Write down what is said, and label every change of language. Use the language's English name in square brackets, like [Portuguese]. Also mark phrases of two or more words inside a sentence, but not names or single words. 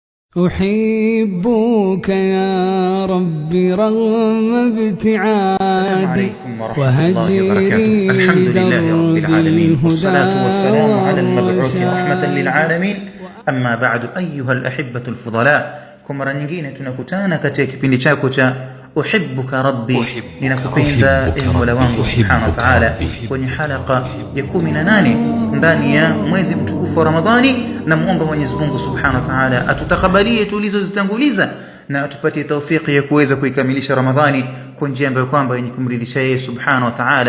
[Arabic] أحبك يا ربي رغم ابتعادي وهجري الحمد لله رب العالمين والصلاة والسلام على المبعوث رحمة للعالمين. أما بعد أيها الأحبة الفضلاء, [Swahili] kwa mara nyingine tunakutana katika kipindi chako cha [Arabic] أحبك ربي, [Swahili] ninakupenda ewe Mola wangu [Arabic] سبحانه وتعالى, [Swahili] kwenye halaka ya 18 ndani ya mwezi mtukufu wa Ramadhani. Na muomba Mwenyezi Mungu [Arabic] سبحانه وتعالى [Swahili] atutakabalie tulizozitanguliza na atupatie taufiki ya kuweza kuikamilisha Ramadhani kwa njia ambayo kwamba yenye kumridhisha yeye [Arabic] سبحانه وتعالى.